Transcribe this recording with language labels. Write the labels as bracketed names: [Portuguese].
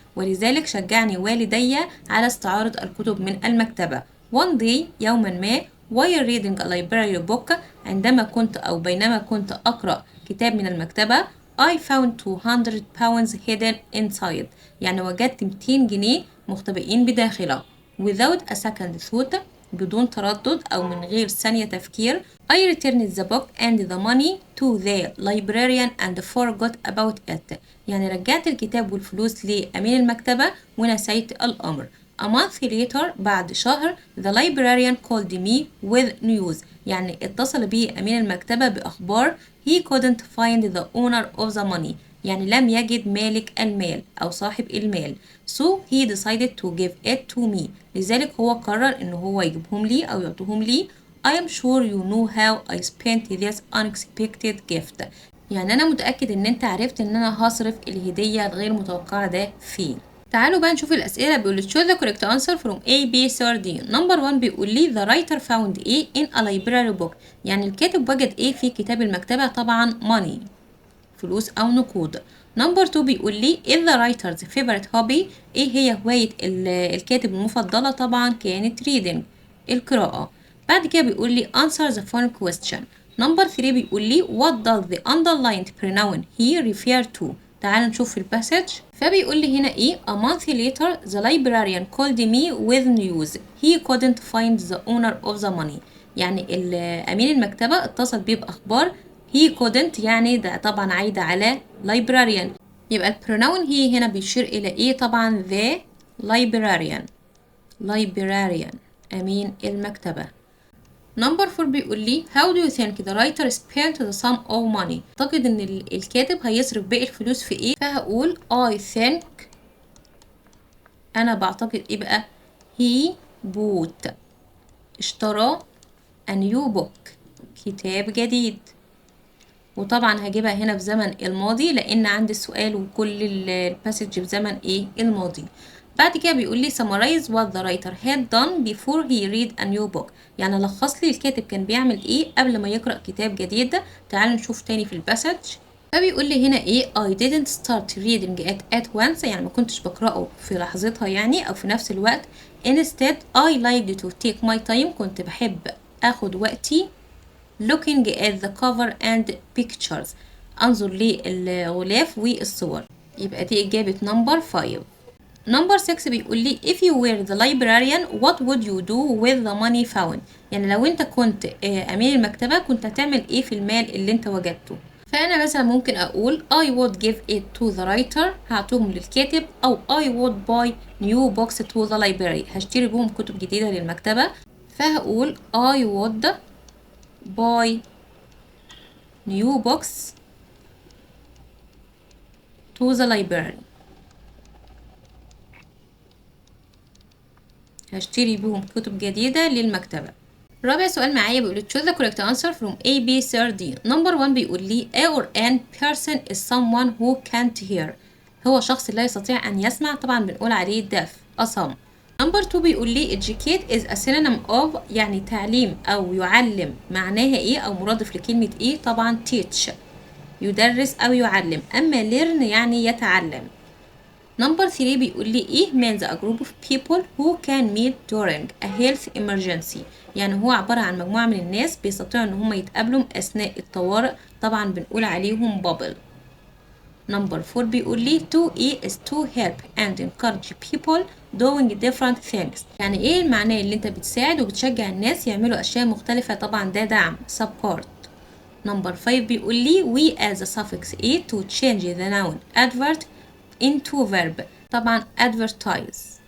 [Arabic] ولذلك شجعني والدي على استعارة الكتب من المكتبة. [English] One day [Arabic] يوما ما [English] while reading a library book [Arabic] عندما كنت أو بينما كنت أقرأ كتاب من المكتبة [English] I found 200 pounds hidden inside. [Arabic] يعني وجدت 200 جنيه مختبئين بداخله. [English] Without a second thought [Arabic] بدون تردد أو من غير ثانية تفكير [English] I returned the book and the money to the librarian and forgot about it. [Arabic] يعني رجعت الكتاب والفلوس لأمين المكتبة ونسيت الأمر. [English] A month later [Arabic] بعد شهر [English] the librarian called me with news. [Arabic] يعني اتصل بي أمين المكتبة بأخبار [English] he couldn't find the owner of the money. [Arabic] يعني لم يجد مالك المال أو صاحب المال. [English] So he decided to give it to me. [Arabic] لذلك هو قرر إن هو يجيبهم لي أو يعطيهم لي. [English] I am sure you know how I spent this unexpected gift. [Arabic] يعني أنا متأكد إن أنت عرفت إن أنا هصرف الهدية الغير متوقعة ده فيه. تعالوا بقى نشوف الأسئلة. بيقول [English] choose the correct answer from A, B, C or D. Number 1 [Arabic] بيقول لي [English] the writer found A in a library book. [Arabic] يعني الكاتب وجد A في كتاب المكتبة، طبعا money فلوس أو نقود. [English] Number 2 بيقول لي is the writer's favorite hobby. [Arabic] إيه هي هواية الكاتب المفضلة؟ طبعا كانت reading القراءة. بعد كده بيقول لي answer the following question. [English] Number 3 بيقول لي what does the underlined pronoun he refer to. [Arabic] تعالوا نشوف في الباسج. فبيقول لي هنا ايه [English] a month later the librarian called me with news he couldn't find the owner of the money. [Arabic] يعني أمين المكتبة اتصل بيه بأخبار [English] he couldn't، [Arabic] يعني ده طبعا عايدة على librarian. يبقى البروناون هي هنا بيشير إلى ايه؟ طبعا the librarian أمين المكتبة. [English] Number 4 بيقول لي how do you think the writer spent the sum of money. [Arabic] أعتقد إن الكاتب هيصرف باقي الفلوس في إيه؟ فهقول I think، أنا بعتقد إيه بقى؟ [English] he bought، [Arabic] اشترى [English] a new book، [Arabic] كتاب جديد. وطبعا هجيبها هنا في زمن الماضي لأن عندي السؤال وكل الباسج بزمن إيه؟ الماضي. [English] بعد كده بيقول لي summarize what the writer had done before he read a new book. [Arabic] يعني لخص لي الكاتب كان بيعمل ايه قبل ما يقرأ كتاب جديد. تعالوا نشوف تاني في الباسج. [English] فبيقول لي هنا ايه I didn't start reading it at once. [Arabic] يعني ما كنتش بقرأه في لحظتها يعني أو في نفس الوقت. [English] Instead I liked to take my time. [Arabic] كنت بحب أخد وقتي [English] looking at the cover and pictures. [Arabic] أنظر للغلاف والصور. يبقى دي إجابة number 5. [English] Number 6 بيقول لي if you were the librarian what would you do with the money found. [Arabic] يعني لو انت كنت أمين المكتبة كنت هتعمل ايه في المال اللي انت وجدته. [English] فأنا مثلا ممكن أقول I would give it to the writer، [Arabic] هعطوهم للكاتب. [English] أو I would buy new books to the library، [Arabic] هشتري بهم كتب جديدة للمكتبة. [English] فهقول I would buy new books to the library، [Arabic] هشتري بهم كتب جديدة للمكتبة. رابع سؤال معايا بيقول [English] choose the correct answer from A, B, C or D. Number 1 بيقول لي a or an person is someone who can't hear. [Arabic] هو شخص لا يستطيع أن يسمع، طبعا بنقول عليه deaf أصم. Number 2 بيقول لي [English] educate is a synonym of، [Arabic] يعني تعليم أو يعلم معناها إيه أو مرادف لكلمة إيه؟ طبعا teach يدرس أو يعلم. أما learn يعني يتعلم. [English] Number 3 بيقول لي إيه means a group of people who can meet during a health emergency. [Arabic] يعني هو عبارة عن مجموعة من الناس بيستطيعوا إن هم يتقابلوا أثناء الطوارئ، طبعا بنقول عليهم bubble. [English] Number 4 بيقول لي to E is to help and encourage people doing different things. [Arabic] يعني إيه المعنى اللي أنت بتساعد وبتشجع الناس يعملوا أشياء مختلفة، طبعا ده دعم support. [English] Number 5 بيقول لي we as a suffix E to change the noun advert into verb، طبعا advertise.